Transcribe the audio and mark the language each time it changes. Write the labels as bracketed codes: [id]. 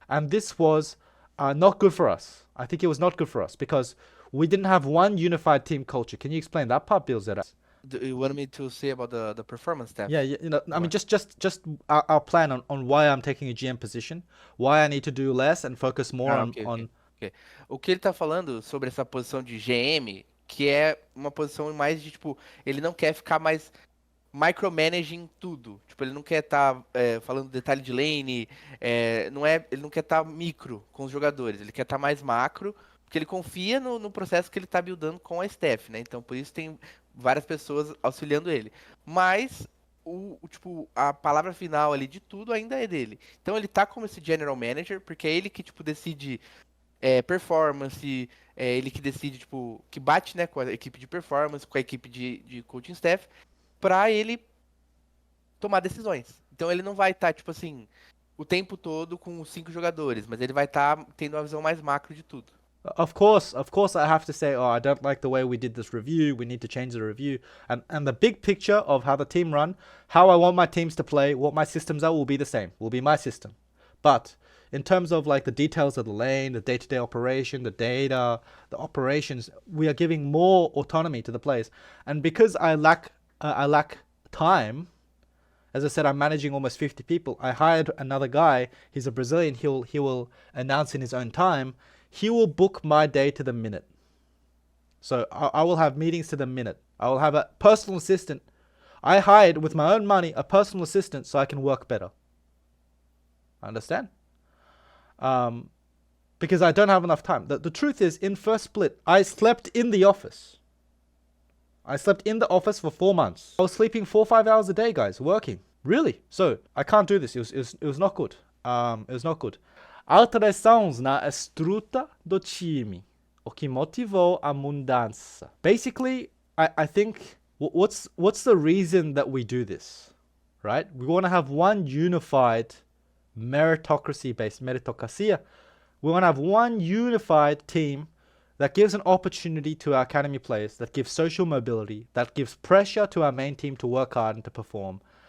[en] And this was not good for us. I think it was not good for us because we didn't have one unified team culture. Can you explain that part, Bilzera? Do you want me to say about the performance tab? Yeah, you know, I mean, just our plan on why I'm taking a GM position, why I need to do less and focus more on. Okay. [pt] O que ele tá falando sobre essa posição de GM, que é uma posição mais de, tipo, ele não quer ficar mais micromanaging tudo. Tipo, ele não quer estar falando detalhe de lane, ele não quer estar micro com os jogadores, ele quer estar mais macro, Porque ele confia no processo que ele tá buildando com a staff, né? Então por isso tem várias pessoas auxiliando ele. Mas tipo, a palavra final ali de tudo ainda é dele. Então ele tá como esse general manager, porque é ele que, tipo, decide performance, é ele que decide, tipo, que bate, né, com a equipe de performance, com a equipe de coaching staff, pra ele tomar decisões. Então ele não vai estar, tipo assim, o tempo todo com os 5 jogadores, mas ele vai estar tendo uma visão mais macro de tudo. [en] Of course, I have to say, oh, I don't like the way we did this review. We need to change the review. And the big picture of how the team run, how I want my teams to play, what my systems are will be the same. Will be my system. But in terms of like the details of the lane, the day-to-day operation, the data, the operations, we are giving more autonomy to the players. And because I lack time, as I said, I'm managing almost 50 people. I hired another guy. He's a Brazilian. He will announce in his own time. He will book my day to the minute. So I will have meetings to the minute. I will have a personal assistant. I hired with my own money a personal assistant so I can work better. Understand? Because I don't have enough time. The truth is, in first split, I slept in the office. I slept in the office for 4 months. I was sleeping 4 or 5 hours a day, guys, working. Really? So I can't do this. It was not good. It was not good. [pt] Alterações na estrutura do time, o que motivou a mudança. [en] Basically, I think what's the reason that we do this, right? We want to have one unified meritocracy-based meritocracia. We want to have one unified team that gives an opportunity to our academy players, that gives social mobility, that gives pressure to our main team to work hard and to perform.